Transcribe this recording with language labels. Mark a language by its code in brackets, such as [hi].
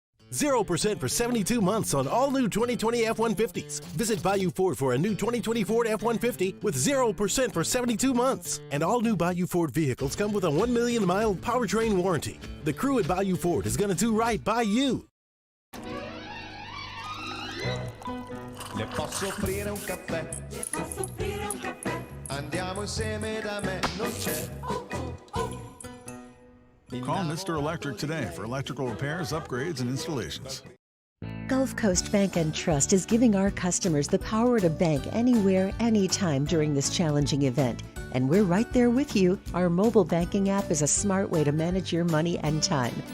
[en] 0% for 72 months on all new 2020 F-150s. Visit Bayou Ford for a new 2020 Ford F-150 with 0% for 72 months. And all new Bayou Ford vehicles come with a 1 million mile powertrain warranty. The crew at Bayou Ford is going to do right by you. [it] Le posso offrire un caffè? Le posso offrire un caffè? Andiamo insieme da me, non c'è. [en] Call Mr. Electric today for electrical repairs, upgrades, and installations. Gulf Coast Bank and Trust is giving our customers the power to bank anywhere, anytime during this challenging event. And we're right there with you. Our mobile banking app is a smart way to manage your money and time.